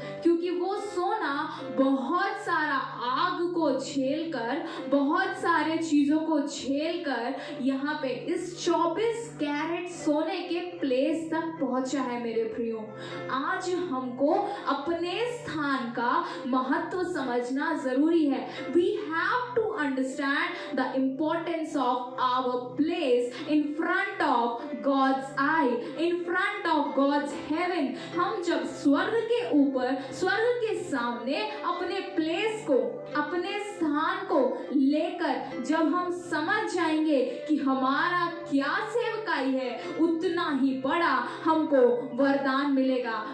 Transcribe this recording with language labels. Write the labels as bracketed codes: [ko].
[hi] क्योंकि वो सोना बहुत सारा आग को झेलकर, बहुत सारे चीजों को झेलकर यहाँ पे इस 24 कैरेट सोने के प्लेस तक पहुंचा है। मेरे प्रियो, आज हमको अपने स्थान का महत्व समझना जरूरी है। [en] We have to understand the importance of our place in front of God's eye, in front of God's heaven। [hi] हम जब स्वर्ग के ऊपर, स्वर्ग के सामने अपने प्लेस को, अपने स्थान को लेकर जब हम समझ जाएंगे कि हमारा क्या सेवकाई है, उतना ही बड़ा हमको वरदान मिलेगा।